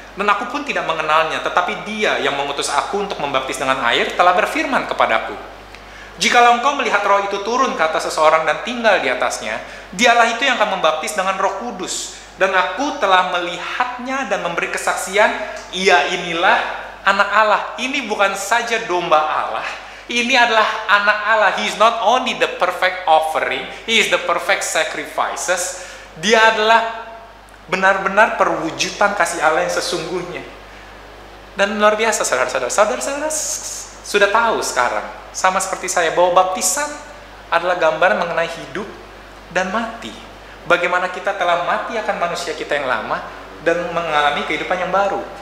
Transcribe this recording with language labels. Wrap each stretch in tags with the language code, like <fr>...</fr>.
<id>Dan aku pun tidak mengenalnya, tetapi dia yang mengutus aku untuk membaptis dengan air telah berfirman kepadaku, jikalau engkau melihat Roh itu turun ke atas seseorang dan tinggal di atasnya, dialah itu yang akan membaptis dengan Roh Kudus. Dan aku telah melihatnya dan memberi kesaksian, ia inilah anak Allah. Ini bukan saja domba Allah, ini adalah anak Allah.</id> <en>He is not only the perfect offering, he is the perfect sacrifices.</en> <id>Dia adalah benar-benar perwujudan kasih Allah yang sesungguhnya. Dan luar biasa, saudara-saudara. Saudara-saudara sudah tahu sekarang, sama seperti saya, bahwa baptisan adalah gambaran mengenai hidup dan mati. Bagaimana kita telah mati akan manusia kita yang lama dan mengalami kehidupan yang baru.</id>